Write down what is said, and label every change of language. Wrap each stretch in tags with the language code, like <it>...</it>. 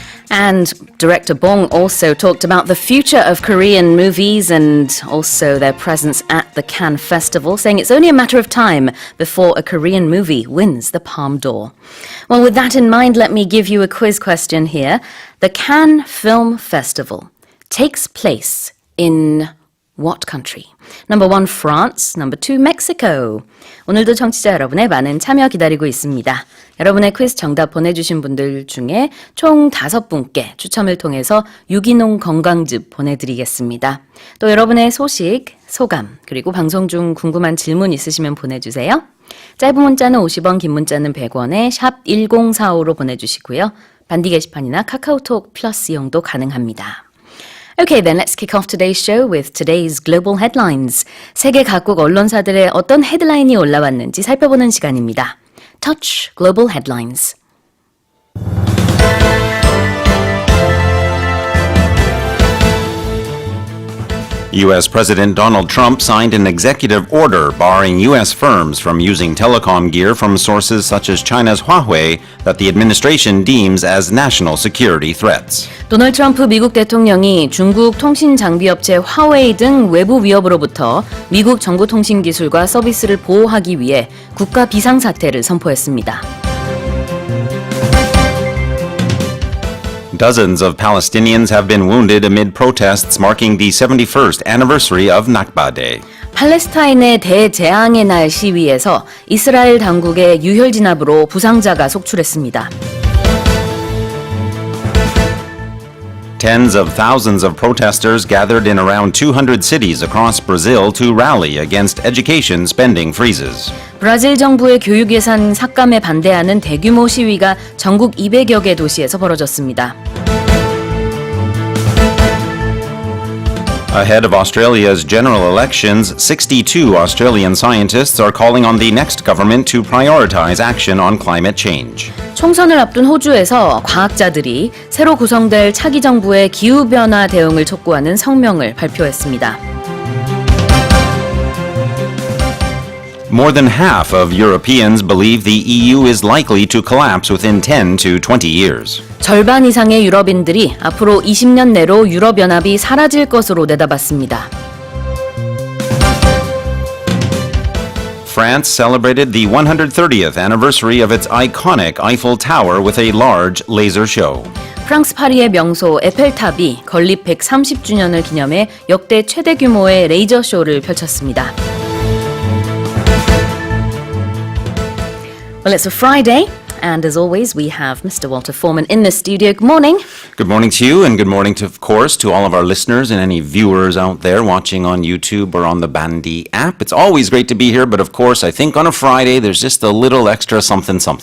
<en>And director Bong also talked about the future of Korean movies and also their presence at the Cannes Festival, saying it's only a matter of time before a Korean movie wins the Palme d'Or. Well, with that in mind, let me give you a quiz question here. The Cannes Film Festival takes place in what country? Number 1, France. Number 2, Mexico.</en> <ko>오늘도 청취자 여러분의 많은 참여 기다리고 있습니다. 여러분의 퀴즈 정답 보내주신 분들 중에 총 5분께 추첨을 통해서 유기농 건강즙 보내드리겠습니다. 또 여러분의 소식, 소감, 그리고 방송 중 궁금한 질문 있으시면 보내주세요. 짧은 문자는 50원, 긴 문자는 100원에 샵 1045로 보내주시고요. 반디 게시판이나 카카오톡 플러스 이용도 가능합니다.</ko> <en>Okay, then let's kick off today's show with today's global headlines.</en> <ko>세계 각국 언론사들의 어떤 헤드라인이 올라왔는지 살펴보는 시간입니다.</ko> <en>Touch Global Headlines. U.S. President Donald Trump signed an executive order barring U.S. firms from using telecom gear from sources such as China's Huawei that the administration deems as national security threats.</en> <ko>도널드 트럼프 미국 대통령이 중국 통신 장비업체 화웨이 등 외부 위협으로부터 미국 정보 통신 기술과 서비스를 보호하기 위해 국가비상사태를 선포했습니다.</ko> <en>Dozens of Palestinians have been wounded amid protests marking the 71st anniversary of Nakba Day.</en> <ko>팔레스타인의 대재앙의 날 시위에서 이스라엘 당국의 유혈 진압으로 부상자가 속출했습니다.</ko> <en>Tens of thousands of protesters gathered in around 200 cities across Brazil to rally against education spending freezes.</en> <ko>브라질 정부의 교육 예산 삭감에 반대하는 대규모 시위가 전국 200여 개 도시에서 벌어졌습니다.</ko> <en>Ahead of Australia's general elections, 62 Australian scientists are calling on the next government to prioritize action on climate change.</en> <ko>총선을 앞둔 호주에서 과학자들이 새로 구성될 차기 정부의 기후변화 대응을 촉구하는 성명을 발표했습니다.</ko> <en>More than half of Europeans believe the EU is likely to collapse within 10 to 20 years.</en> <ko>절반 이상의 유럽인들이 앞으로 20년 내로 유럽연합이 사라질 것으로 내다봤습니다.</ko> <en>France celebrated the 130th anniversary of its iconic Eiffel Tower with a large laser show.</en> <ko>프랑스 파리의 명소 에펠탑이 건립 130주년을 기념해 역대 최대 규모의 레이저 쇼를 펼쳤습니다.</ko> <en>Well, it's a Friday, and as always, we have Mr. Walter Foreman in the studio. Good morning. Good morning to you, and good morning, of course, to all of our listeners and any viewers out there watching on YouTube or on the Bandy app. It's always great to be here, but of course, I think on a Friday, there's just a little extra something.</en>